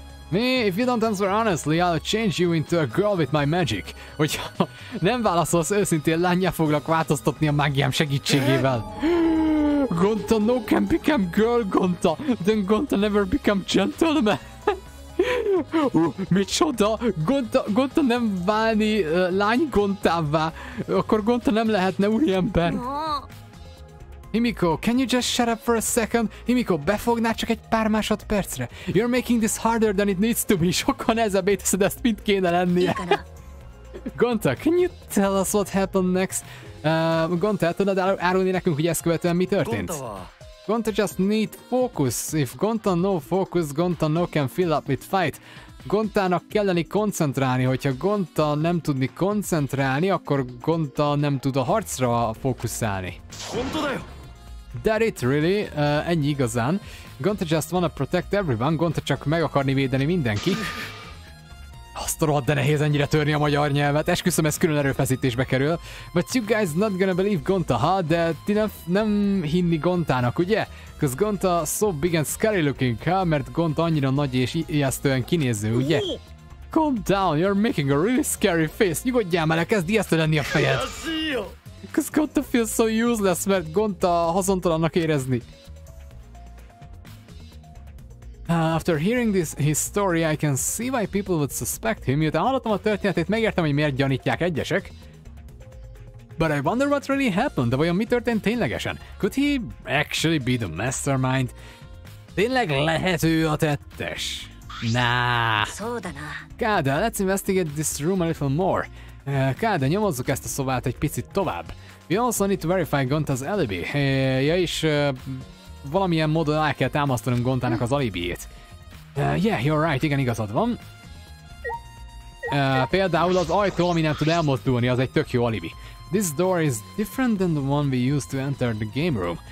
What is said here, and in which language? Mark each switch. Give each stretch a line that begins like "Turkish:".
English: If you don't answer honestly, I'll change you into a girl with my magic.
Hungarian: Hogyha nem válaszolsz őszintén, lánnyá foglak változtatni a mágiám segítségével.
English: Gonta no can become girl, Gonta. Then Gonta never become gentleman.
Hungarian: Micsoda? Gonta nem válni lány Gontává. Akkor Gonta nem lehetne úriember.
English: Himiko, can you just shut up for a second?
Hungarian: Himiko, befognál csak egy pár másodpercre?
English: You're making this harder than it needs to be.
Hungarian: Sokkal nehezebbé teszed ezt, mint kéne lennie.
English: Gonta, can you tell us what happened next?
Hungarian: Gonta, tudod árulni nekünk, hogy ezt követően mi történt?
English: Gonta just need focus. If Gonta no focus, Gonta no can fill up with fight.
Hungarian: Gontának kelleni koncentrálni, hogyha Gonta nem tudni koncentrálni, akkor Gonta nem tud a harcra fókuszálni.
English: That it really?
Hungarian: Ennyi igazán.
English: Gonta just wanna protect everyone.
Hungarian: Gonta csak meg akarni védeni mindenkit. Azt a rohadt, de nehéz ennyire törni a magyar nyelvet. Esküszöm, ez külön erőfeszítésbe kerül.
English: But you guys not gonna believe Gonta, ha?
Hungarian: De ti nem hinni Gontának, ugye?
English: Cause Gonta so big and scary looking, ha?
Hungarian: Mert Gonta annyira nagy és ijesztően kinéző, ugye?
English: Calm down, you're making a really scary face.
Hungarian: Nyugodjál már, kezd ijesztő lenni a fejed.
English: Cause Gonta feels so useless,
Hungarian: mert Gonta haszontalannak érezni.
English: After hearing his story, I can see why people would suspect him.
Hungarian: Miután hallottam a történetét, megértem, hogy miért gyanítják egyesek.
English: But I wonder what really happened.
Hungarian: De vajon mi történt ténylegesen?
English: Could he actually be the mastermind?
Hungarian: Tényleg lehet ő a tettes?
English: Nah. Kade, let's investigate this room a little more.
Hungarian: Kade, nyomozzuk ezt a szobát egy picit tovább.
English: We also need to verify Gonta's alibi.
Hungarian: Ja, és valamilyen módon el kell támasztanunk Gontának az alibiét.
English: Yeah, you're right,
Hungarian: igen, igazad van. Például az ajtó, ami nem tud elmozdulni, az egy tök jó alibi.
English: This door is different than the one we used to enter the game room.